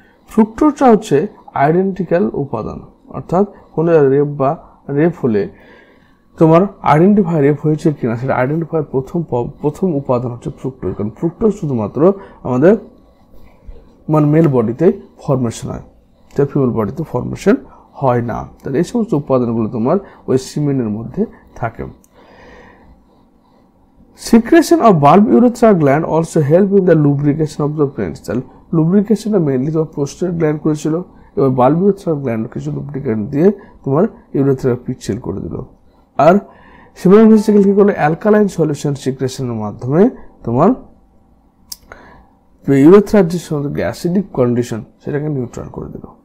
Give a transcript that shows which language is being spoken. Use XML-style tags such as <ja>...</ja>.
<bn>ফ্রুক্টোজটা হচ্ছে আইডেন্টিক্যাল উপাদান, অর্থাৎ কোনো রেপ হলে তোমার আইডেন্টিফাই রেপ হয়েছে কিনা সেটা আইডেন্টিফাই প্রথম উপাদান হচ্ছে ফ্রুক্টোজ। কারণ ফ্রুক্টোজ শুধুমাত্র আমাদের মানে মেল বডিতে ফর্মেশন হয়, ফিমেল বডিতে ফর্মেশন হয় না। তাহলে এই সমস্ত উপাদানগুলো তোমার ওই সিমেনের মধ্যে থাকে।</bn> <en>Secretion of bulb urethra gland also help in the lubrication of the brain.</en> <bn>তাহলে লুব্রিকেশনটা মেইনলি তোমার প্রোস্টেট গ্ল্যান্ড করেছিল, এবার বাল্ব ইউরেথ্রা গ্ল্যান্ড কিছু লুব্রিকেন্ট দিয়ে তোমার ইউরেথ্রা পিচ্ছিল করে দিল। আর সেমিনাল ভেসিকেল কি করলো? অ্যালকালাইন সলিউশন সিক্রেশনের মাধ্যমে তোমার ইউরেথ্রার যে অ্যাসিডিক কন্ডিশন সেটাকে নিউট্রাল করে দিল।</bn>